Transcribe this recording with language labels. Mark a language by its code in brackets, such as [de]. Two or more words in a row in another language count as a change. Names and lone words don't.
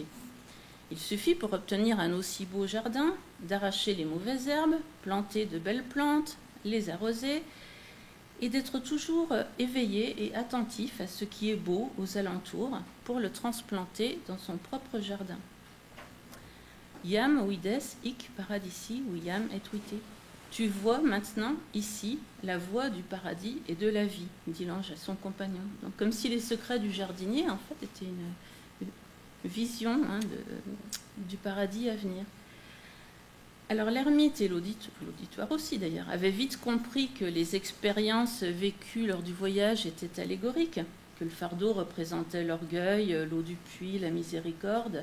[fr] Il suffit pour obtenir un aussi beau jardin d'arracher les mauvaises herbes, planter de belles plantes, les arroser, et d'être toujours éveillé et attentif à ce qui est beau aux alentours pour le transplanter dans son propre jardin. [la] Iam vides hic paradisi viam et vitae. [fr] Tu vois maintenant, ici, la voie du paradis et de la vie, dit l'ange à son compagnon. Donc, comme si les secrets du jardinier, en fait, étaient une vision du paradis à venir. Alors, l'ermite et l'auditoire aussi, d'ailleurs, avaient vite compris que les expériences vécues lors du voyage étaient allégoriques, que le fardeau représentait l'orgueil, l'eau du puits, la miséricorde.